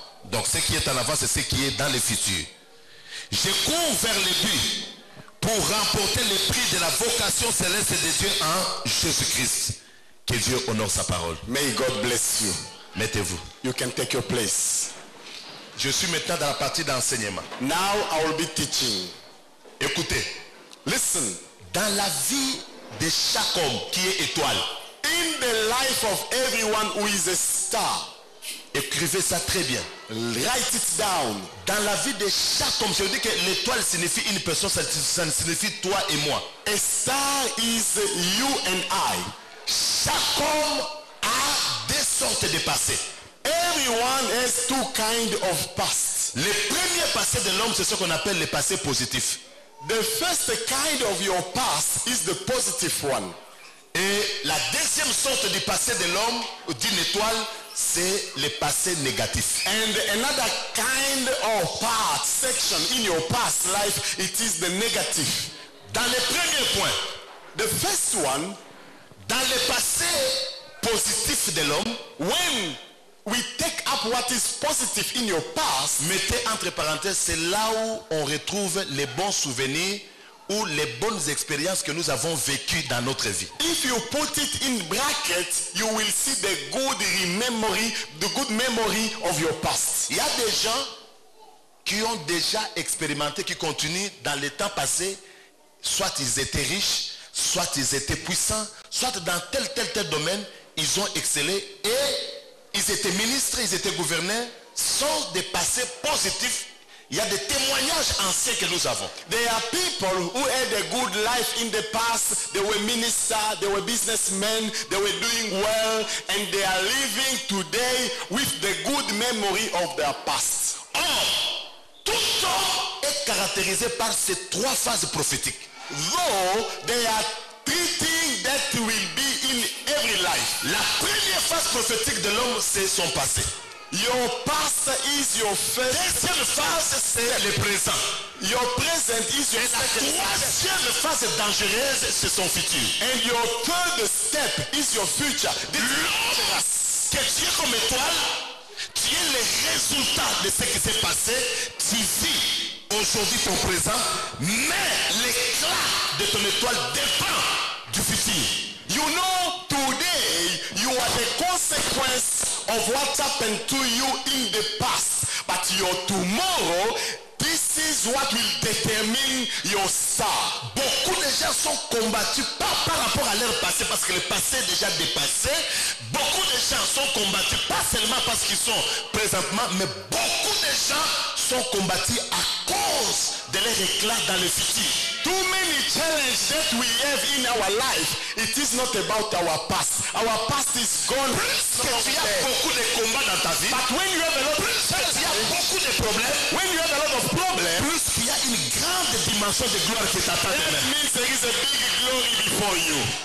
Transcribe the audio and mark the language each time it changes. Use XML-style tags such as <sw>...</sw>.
<fr>Donc ce qui est en avant, c'est ce qui est dans le futur. Je cours vers le but pour remporter le prix de la vocation céleste de Dieu en Jésus-Christ. Que Dieu honore sa parole.</fr> <en>May God bless you.</en> <fr>Mettez-vous.</fr> <en>You can take your place.</en> <fr>Je suis maintenant dans la partie d'enseignement.</fr> <en>Now I will be teaching.</en> <fr>Écoutez,</fr> <en>Listen.</en> <fr>dans la vie de chaque homme qui est étoile,</fr> <en>In the life of everyone who is a star,</en> <fr>écrivez ça très bien.</fr> <en>write it down.</en> <fr>Dans la vie de chaque homme, je veux dire que l'étoile signifie une personne, ça signifie toi et moi.</fr> <en>A star is you and I.</en> <fr>Chaque homme a deux sortes de passés.</fr> <en>Everyone has 2 kinds of past.</en> <fr>Le premier passé de l'homme, c'est ce qu'on appelle le passé positif.</fr> <en>The first kind of your past is the positive one.</en> <fr>Et la deuxième sorte du passé de l'homme, d'une étoile, c'est le passé négatif.</fr> <en>And another kind of part, section in your past life, it is the negative.</en> <fr>Dans le premier point,</fr> <en>The first one,</en> <fr>Dans le passé positif de l'homme,</fr> <en>when we take up what is positive in your past,</en> <fr>mettez entre parenthèses, c'est là où on retrouve les bons souvenirs ou les bonnes expériences que nous avons vécues dans notre vie.</fr> <en>if you put it in brackets, you will see the good memory of your past.</en> <fr>Il y a des gens qui ont déjà expérimenté, qui continuent dans les temps passés, soit ils étaient riches, soit ils étaient puissants, soit dans tel domaine, ils ont excellé et ils étaient ministres, ils étaient gouverneurs, sont des passés positifs. Il y a des témoignages anciens que nous avons.</fr> <en>There are people who had a good life in the past. They were ministers, they were businessmen, they were doing well, and they are living today with the good memory of their past.</en> <fr>Or, tout homme est caractérisé par ces trois phases prophétiques.</fr> <en>Though there are three things that will be in every life.</en> <fr>La première phase prophétique de l'homme, c'est son passé.</fr> <en>Your past is your first.</en> <fr>Deuxième phase, c'est le présent.</fr> <en>Your present is your</en> <fr>Et la</fr> <en>second.</en> <fr>troisième phase dangereuse, c'est son futur.</fr> <en>And your third step is your future.</en> <fr>L'homme que tu es comme étoile, tu es le résultat de ce qui s'est passé. Tu vis aujourd'hui ton présent, mais l'éclat de ton étoile dépend du futur.</fr> <en>You know, today you are the consequence of what happened to you in the past. But your tomorrow, this is what will determine your star.</en> <fr>Beaucoup de gens sont combattus pas par rapport à leur passé, parce que le passé est déjà dépassé. Beaucoup de gens sont combattus pas seulement parce qu'ils sont présentement, mais beaucoup de gens sont combattus à cause de leur éclat dans le futur.</fr> <en>Too many challenges that we have in our life, it is not about our past. Our past is gone.</en> <fr>Plus que tu as beaucoup de combats dans ta vie,</fr> <en>But when you have a lot of</en> <fr>plus que tu as beaucoup de problèmes,</fr> <en>when you have a lot of problems,</en> <fr>plus qu'il y a une grande dimension de gloire qui t'attend</fr> <en>that</en> <fr>demain.</fr> <en>means there is a big glory before you.</en>